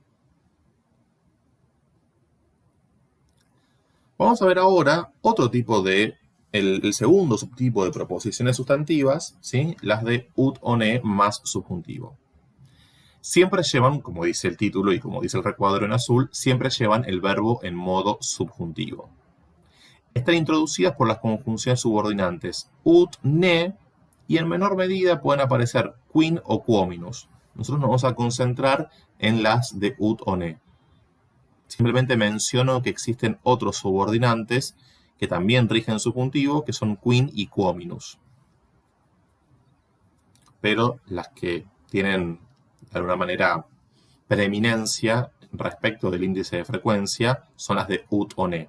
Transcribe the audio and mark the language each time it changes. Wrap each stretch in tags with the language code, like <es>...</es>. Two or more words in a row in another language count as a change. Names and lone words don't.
<es>Vamos a ver ahora otro tipo de, el segundo subtipo de proposiciones sustantivas, ¿sí? Las de ut o ne más subjuntivo. Siempre llevan, como dice el título y como dice el recuadro en azul, siempre llevan el verbo en modo subjuntivo. Están introducidas por las conjunciones subordinantes ut, ne, y en menor medida pueden aparecer quin o quominus. Nosotros nos vamos a concentrar en las de ut o ne. Simplemente menciono que existen otros subordinantes que también rigen subjuntivo, que son quin y quominus. Pero las que tienen, de alguna manera, preeminencia respecto del índice de frecuencia son las de ut o ne.</es>